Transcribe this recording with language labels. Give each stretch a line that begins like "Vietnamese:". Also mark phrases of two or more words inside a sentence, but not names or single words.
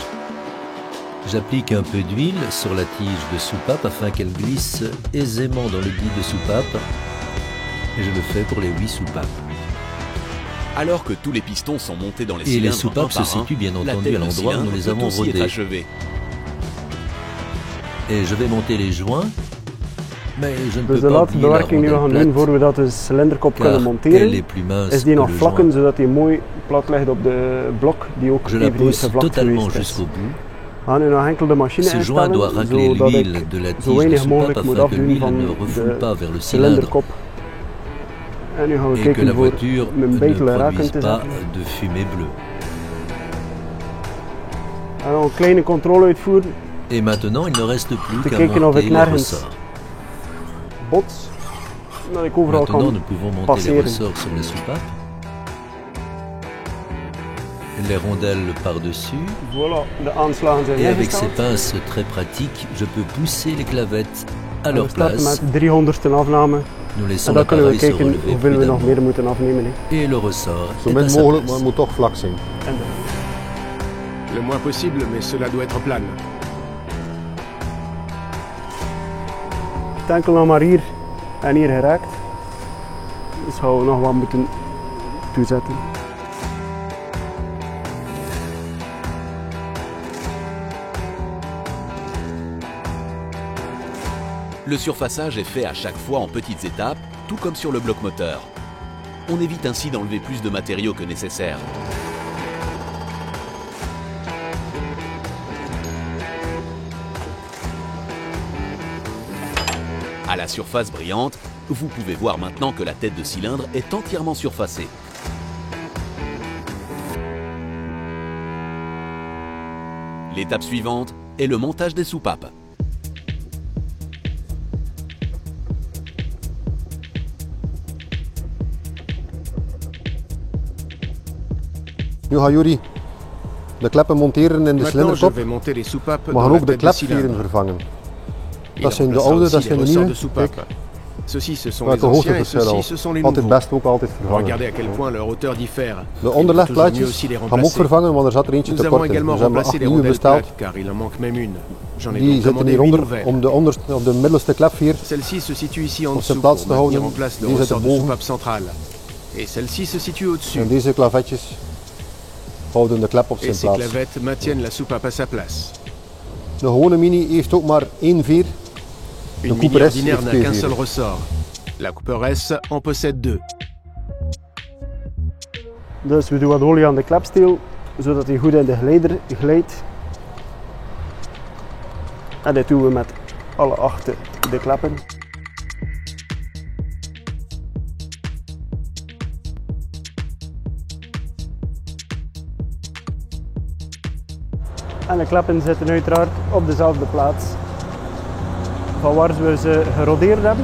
French: J'applique un peu d'huile sur la tige de soupape afin qu'elle glisse aisément dans le guide de soupape et je le fais pour les 8 soupapes. Alors que tous les pistons sont montés dans les Et les cylindres soupapes se situent bien entendu à l'endroit où nous les avons rodées. Et je vais monter les joints, mais je ne peux
Dutch: Dus de
French: pas
Dutch: laatste
French: oublier la
Dutch: bewerking die we gaan
French: rondelle
Dutch: doen
French: plate,
Dutch: voor we dat de cilinderkop
French: car
Dutch: kunnen
French: elle
Dutch: monteren,
French: est plus mince
Dutch: is die
French: que
Dutch: nog
French: le
Dutch: vlakken
French: joint.
Dutch: zodat die mooi plat ligt op de blok die ook
French: Je la
Dutch: eveneens
French: pousse
Dutch: gevlakt
French: totalement
Dutch: geweest is.
French: jusqu'au bout.
Dutch: We gaan nu nog enkel de machine
French: Ce joint doit
Dutch: instellen,
French: racler
Dutch: zodat
French: l'huile
Dutch: ik
French: de la
Dutch: zo
French: tige de
Dutch: weinig
French: soupape
Dutch: mogelijk moet
French: afin que
Dutch: afdoen
French: l'huile
Dutch: van
French: ne refoule pas vers le
Dutch: de
French: cylindre
Dutch: cilinderkop. En nu gaan we
French: et que la
Dutch: kijken voor
French: voiture
Dutch: mijn
French: ne
Dutch: betel raken
French: produise
Dutch: te
French: pas
Dutch: zetten.
French: de fumée bleue.
Dutch: En nog een kleine controle uitvoeren.
French: Et maintenant, il ne reste plus
Dutch: Te
French: qu'à
Dutch: kijken of
French: monter
Dutch: ik
French: les
Dutch: nergens
French: ressorts.
Dutch: bots, dat ik overal
French: Maintenant,
Dutch: kan
French: nous pouvons monter les
Dutch: passeren.
French: ressorts sur les soupapes. Les rondelles par-dessus. Voilà,
Dutch: de aanslagen zijn
French: Et avec ces
Dutch: ingesteld.
French: pinces très pratiques, je peux pousser les clavettes à
Dutch: En
French: leur
Dutch: we starten
French: place.
Dutch: met de 300ste afname.
French: Nous
Dutch: En
French: laissons
Dutch: dan kunnen we
French: l'appareil se
Dutch: kijken
French: relever
Dutch: hoeveel we nog
French: prudemment.
Dutch: meer moeten afnemen. Hè.
French: Et le ressort
Dutch: Zo
French: est à
Dutch: min
French: sa
Dutch: mogelijk, maar
French: place.
Dutch: het moet toch vlak zijn. En
French: Le moins possible, mais cela doit être plane.
Dutch: het enkel nog maar hier en hier geraakt. Dus gaan we nog wat moeten toezetten.
French: Le surfaçage est fait à chaque fois en petites étapes, tout comme sur le bloc moteur. On évite ainsi d'enlever plus de matériaux que nécessaire. À la surface brillante, vous pouvez voir maintenant que la tête de cylindre est entièrement surfacée. L'étape suivante est le montage des soupapes.
Dutch: Nu gaan jullie de kleppen monteren in de
French: Maintenant, je
Dutch: cilinderkop.
French: vais monter les soupapes
Dutch: We
French: dans
Dutch: gaan
French: la
Dutch: ook de
French: tête de cylindre.
Dutch: klepveren vervangen.
French: Il
Dutch: Dat zijn de
French: remplacera
Dutch: oude,
French: aussi
Dutch: dat
French: les
Dutch: zijn de
French: ressorts
Dutch: nieuwe.
French: de soupapes.
Dutch: Kijk,
French: Ceux-ci, ce sont les
Dutch: welke
French: anciens et
Dutch: hoogteverschil
French: ceux-ci,
Dutch: al.
French: ce sont les
Dutch: Altijd
French: nouveaux.
Dutch: best ook altijd vervangen.
French: Regardez à quel point leur hauteur diffère.
Dutch: De
French: Il est toujours mieux
Dutch: onderlegplaatjes
French: aussi les
Dutch: gaan we ook
French: remplacer.
Dutch: vervangen, want er zat er eentje
French: Nous
Dutch: te
French: avons
Dutch: kort in.
French: également
Dutch: Dus we hebben 8
French: remplacé les
Dutch: nieuwe
French: rondelles
Dutch: besteld.
French: plates, car il en manque même une. J'en ai
Dutch: Die
French: donc
Dutch: zitten
French: commandé 8
Dutch: hieronder
French: nouvelles.
Dutch: om de middelste klepveer.
French: Celle-ci se situe ici en
Dutch: Op zijn
French: dessous
Dutch: plaats
French: pour
Dutch: te
French: maintenir
Dutch: houden.
French: en place le
Dutch: Die zit
French: ressort de
Dutch: erboven.
French: soupape centrale. Et celle-ci se situe au-dessus.
Dutch: En deze klavetjes houden de klep op
French: Et
Dutch: zijn
French: ces
Dutch: plaats.
French: clavettes maintiennent la soupape à sa place.
Dutch: De gewone Mini heeft ook maar één veer.
French: Une
Dutch: De Mini Cooper S
French: ordinaire
Dutch: heeft
French: n'a
Dutch: twee
French: qu'un
Dutch: veren.
French: seul ressort. La Cooper S en possède 2.
Dutch: Dus we doen wat olie aan de klepsteel, zodat hij goed in de geleider glijdt. En dit doen we met alle 8 de kleppen. En de kleppen zitten uiteraard op dezelfde plaats van waar we ze gerodeerd hebben.